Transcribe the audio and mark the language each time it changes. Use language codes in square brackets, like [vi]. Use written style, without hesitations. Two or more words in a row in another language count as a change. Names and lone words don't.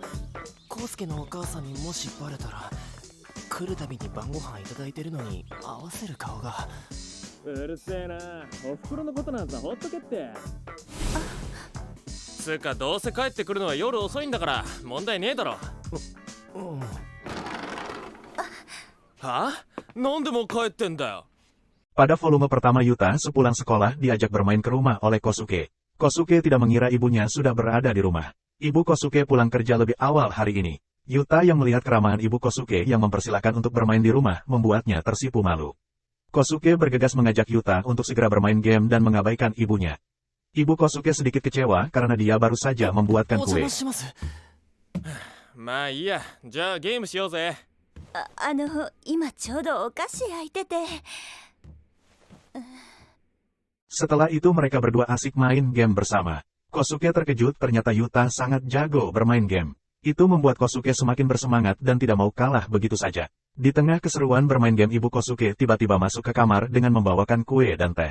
[ja] コウスケのお母さんにもしバレたら、来るたびに晩ご飯いただいてるのに合わせる顔が。うるせえな、おふくろのことなんさほっとけって。つうかどうせ帰ってくるのは夜遅いんだから問題ねえだろ。は？なんでもう帰ってんだよ。 [id] Pada volume pertama Yuta sepulang sekolah diajak bermain ke rumah oleh Kosuke. Kosuke tidak mengira ibunya sudah berada di rumah. Ibu Kosuke pulang kerja lebih awal hari ini. Yuta yang melihat keramahan ibu Kosuke yang mempersilahkan untuk bermain di rumah membuatnya tersipu malu. Kosuke bergegas mengajak Yuta untuk segera bermain game dan mengabaikan ibunya. Ibu Kosuke sedikit kecewa karena dia baru saja membuatkan kue. [ja] まあいいや、じゃあゲームしようぜ。今ちょうどお菓子焼いてて。 [id] Setelah itu mereka berdua asik main game bersama. Kosuke terkejut ternyata Yuta sangat jago bermain game. Itu membuat Kosuke semakin bersemangat dan tidak mau kalah begitu saja. Di tengah keseruan bermain game ibu Kosuke tiba-tiba masuk ke kamar dengan membawakan kue dan teh.